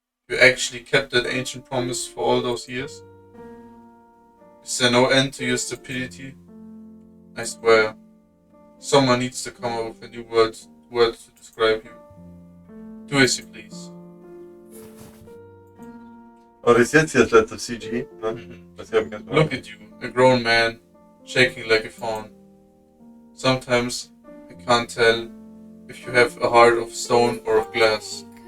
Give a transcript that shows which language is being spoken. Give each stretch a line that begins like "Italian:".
English: You actually kept that ancient promise for all those years? Is there no end to your stupidity? I swear, someone needs to come up with a new word to describe you. Do as you please.
German: Oh, das ist jetzt hier das letzte CG, ne? Das habe ich ganz
English: Look at you, a grown man, shaking like a fawn. Sometimes I can't tell if you have a heart of stone or of glass.